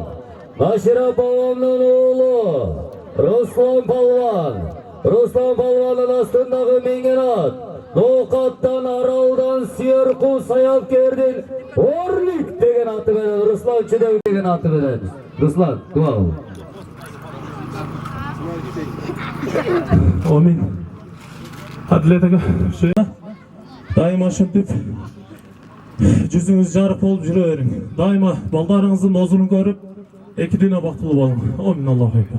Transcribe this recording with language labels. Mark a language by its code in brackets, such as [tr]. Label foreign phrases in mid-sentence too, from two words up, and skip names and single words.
[ky] Башира балвандын уулу Руслан балван. Руслан балвандын астындагы миңен ат. Ноқаттан Аралдан Сүйөркул Саябкердин Орлик деген аты менен Руслан Чедек деген аты менен. Руслан, дуа кыл. Amin. Adletege daima ошентип жүзүңүз жарык болуп жүрө бериң. Дайыма балдарыңыздын озунун көрүп, эки дүйнө бактылуу болуң. Амин [ar] الله أكبر.